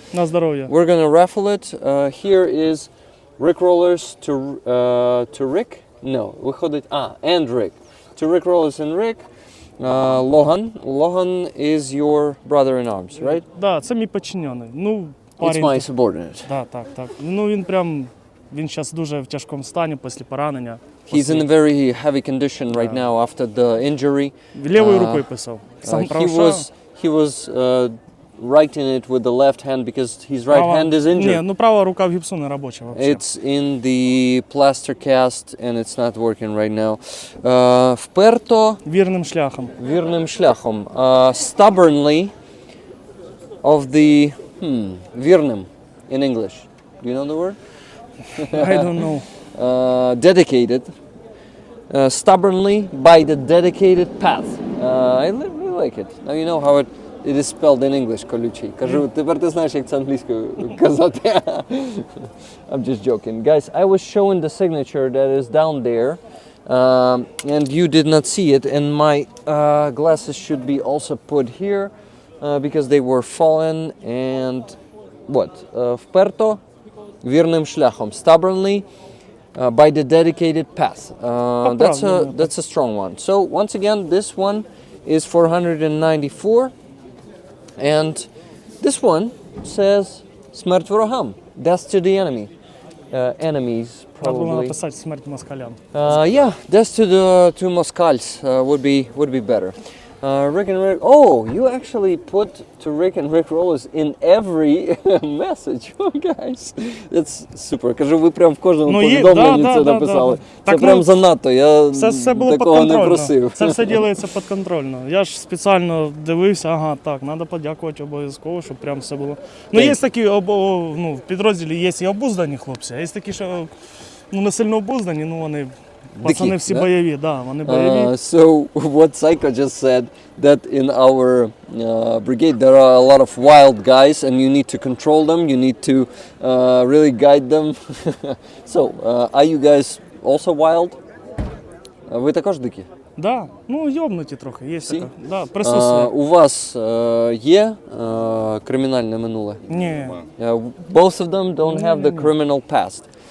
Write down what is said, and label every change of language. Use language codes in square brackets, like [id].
[uk] На здоров'я. [en] We're gonna raffle it. Here is Rick Rollers to Rick. No, виходить. And Rick. To Rick Rollers and Rick. Lohan. Lohan is your brother-in-arms, right? [uk] Да, це мій підчинений. Ну, [en] It's [uk] парень. [en] my subordinate. [uk] Да, так. Ну, він зараз дуже в тяжкому стані після поранення. [en] He's in a very heavy condition right now after the injury. [uk] Лівою рукою писав. Сам правша. [en] He was writing it with the left hand because his right hand is injured. [uk] Ні, ну права рука в гіпсу не робоча взагалі. [en] It's in the plaster cast and it's not working right now. [uk] Вперто Вірним шляхом. вірним шляхом. [en] Stubbornly of the вірним in English. Do you know the word? I don't know. Dedicated. Stubbornly by the dedicated path. I really like it. Now you know how it is spelled in English, Kolyuchii. [uk] Кажу, тепер ти знаєш, як це англійською казати. [en] I'm just joking. Guys, I was showing the signature that is down there. And you did not see it, and my glasses should be also put here because they were fallen. And what? Вперто [uk] вірним шляхом. [en] Stubbornly by the dedicated path. That's a strong one. So once again, this one is 494. And this one says [uk] смерть ворогам. [en] Death to the enemy. Enemies, [uk] Треба було [en] probably. [uk] написати смерть москалям. [en] Yeah, death to Moskals would be better. Rick and Rick. Oh, you actually put to Rick and Rick Rollers in every message. Oh, guys, that's super. [uk] Кажу, ви прям в кожному повідомленні це написали. Це прям занадто. Я такого не просив. Це все робиться підконтрольно. Я ж спеціально дивився, ага, так, треба подякувати обов'язково, щоб прям все було. Ну, є такі, в підрозділі є і обуздані хлопці, а є такі, що не сильно обуздані, вони... Пацани всі бойові, да, вони бойові. [en] So what Psycho just said, that in our brigade there are a lot of wild guys and you need to control them, you need to really guide them. So, are you guys also wild? [uk] Ви також дикі? Да, йобнуті трохи, є така. Да, присутствує. У вас є кримінальне минуле? Ні. [en] Both of them don't have the criminal past.